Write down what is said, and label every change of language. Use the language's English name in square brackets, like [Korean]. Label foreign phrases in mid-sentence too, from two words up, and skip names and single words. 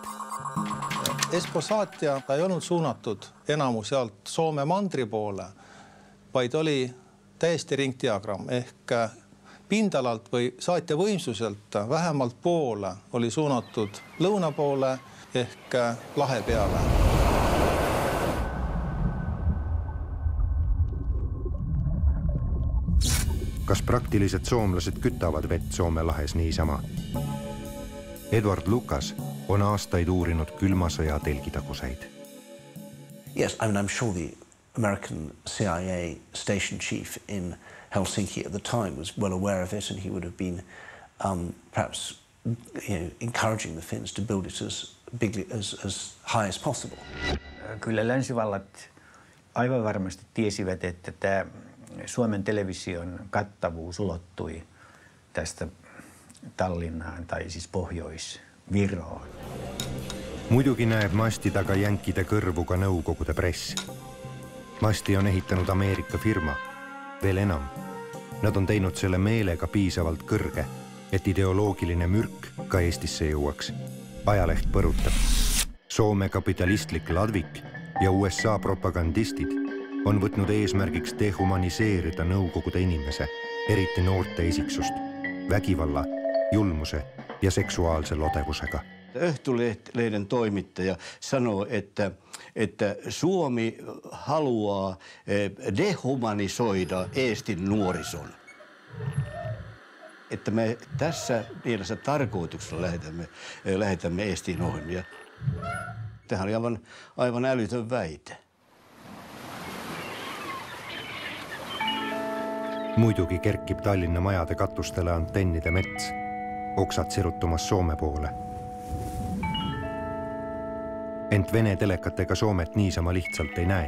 [Estonian] Espo saatja ei olnud suunatud enamus sealt Soome mandri poole, vaid oli täiesti ringdiagramm ehk pindalalt või saatja võimsuselt vähemalt poole oli suunatud lõuna poole ehk lahe peale. Kas praktilised soomlased kütavad vett Soome lahes niisama? Edward Lucas on aastaid uurinud külma sõja telgitaguseid. [English] Yes, I'm sure the American CIA station chief in Helsinki at the time was well aware of it, and he would have been perhaps encouraging the Finns to build it as bigly as high as possible. [Finnish] Kyllä länsivallat aivan varmasti tiesivät, että tämä Suomen television kattavuus ulottui tästä Tallinnaan tai siis Pohjois-Viroon. [Estonian] Muidugi näeb masti taga jänkide kõrvuga Nõukogude press. Masti on ehitanud Ameerika firma. Veel enam. Nad on teinud selle meelega piisavalt kõrge, et ideoloogiline mürk ka Eestisse jõuaks. Ajaleht põrutab. Soome kapitalistlik Ladvik ja USA propagandistid on võtnud eesmärgiks dehumaniseerida Nõukogude inimese, eriti noorte isiksust, vägivalla, julmuse ja seksuaalse lodevusega. [Finnish] Öhtulehden toimittaja sanoo, että Suomi haluaa dehumanisoida Eestin nuorison. Että me tässä mielessä tarkoituksella lähetämme Eestiin ohjelmia. Tämähän oli aivan älytön väite. [Estonian] Muidugi kerkib Tallinna majade katustele antennide mets, oksad siruttumas Soome poole. Ent Vene telekatega Soomet niisama lihtsalt ei näe.